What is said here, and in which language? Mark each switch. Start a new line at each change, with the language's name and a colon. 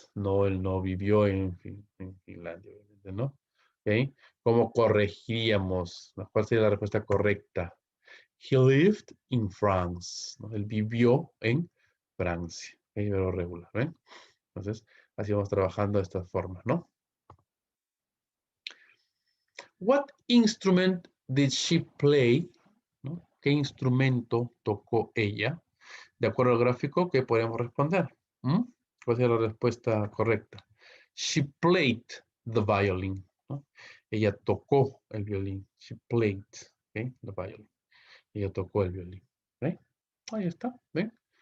Spanish: No, él no vivió en Finlandia, obviamente, ¿no? ¿Ok? ¿Cómo corregiríamos? ¿Cuál sería la respuesta correcta?
English: He lived in France.
Spanish: ¿No? Él vivió en Francia. ¿Ok? Pero regular, ¿ven? Entonces, así vamos trabajando de esta forma, ¿no?
English: What instrument did she play?
Spanish: ¿No? ¿Qué instrumento tocó ella? De acuerdo al gráfico, ¿qué podemos responder? ¿Mm? ¿Cuál sería la respuesta correcta?
English: She played the violin.
Spanish: ¿No? Ella tocó el violín.
English: She played,
Spanish: ¿okay?
English: The violin.
Spanish: Ella tocó el violín. ¿Okay? Ahí está, ¿ven?